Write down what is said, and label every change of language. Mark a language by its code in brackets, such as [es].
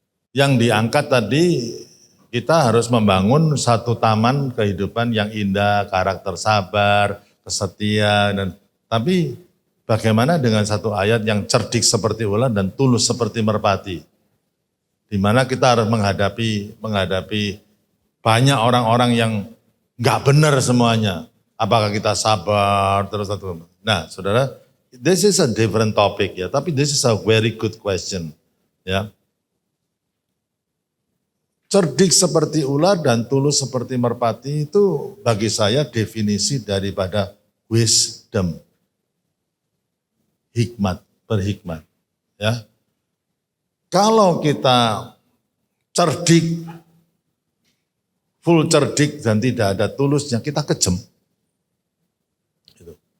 [id] Yang diangkat tadi kita harus membangun satu taman kehidupan yang indah, karakter sabar, kesetia, dan tapi bagaimana dengan satu ayat yang cerdik seperti ular dan tulus seperti merpati, di mana kita harus menghadapi banyak orang-orang yang nggak benar semuanya. Apakah kita sabar terus satu? Nah, saudara, [en] this is a different topic ya, [id] tapi [en] this is a very good question ya. [id] Cerdik seperti ular dan tulus seperti merpati itu bagi saya definisi daripada wisdom. Hikmat, berhikmat. Ya. Kalau kita cerdik, full cerdik dan tidak ada tulusnya, kita kejam. Gitu.